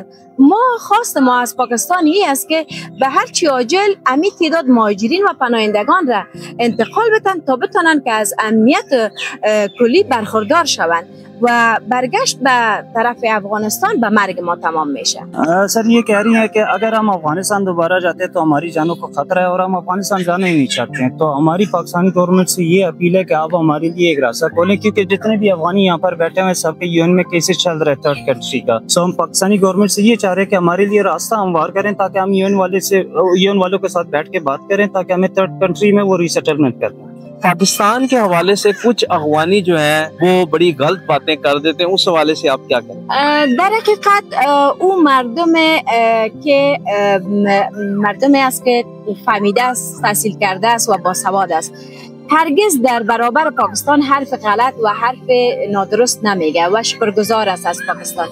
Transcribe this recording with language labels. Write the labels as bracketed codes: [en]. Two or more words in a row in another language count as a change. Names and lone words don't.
[fa] خواست ما از پاکستان این است که به هر چی عاجل امی تعداد مهاجرین و پناهندگان را انتقال بدن تا بتونن که از امنیت کلی برخوردار شوند و برگشت به طرف افغانستان به مرگ ما تمام میشه. [ur] سر یہ کہہ رہی ہیں کہ اگر ہم افغانستان دوبارہ جاتے ہیں تو ہماری جانوں کو خطرہ ہے اور ہم افغانستان جانا ہی نہیں چاہتے ہیں. تو ہماری پاکستانی گورنمنٹ سے یہ اپیل ہے کہ آپ ہمارے لیے ایک راستہ کھولیں کیونکہ جتنے بھی افغانی یہاں پر بیٹھے ہوئے ہیں سب کے یو این میں کیسز چل رہے हैं [en] third country [ur] का। سو ہم پاکستانی گورنمنٹ سے یہ چاہ رہے ہیں کہ ہمارے لیے راستہ ہموار کریں تاکہ ہم یو این والوں کے ساتھ بیٹھ کے بات کریں تاکہ ہمیں [en] third country [ur] میں وہ ری سیٹلمنٹ کر دیں. پاکستان کے حوالے سے کچھ افغانی جو ہے وہ بڑی غلط باتیں کر دیتے ہیں، اس حوالے سے آپ کیا کریں? [fa] در حقیقت او مردم است که فهمیده است، تحصیل کرده است و باسواد است. هرگز در برابر پاکستان حرف غلط و حرف نادرست نمیگه و شکرگزار است از پاکستان.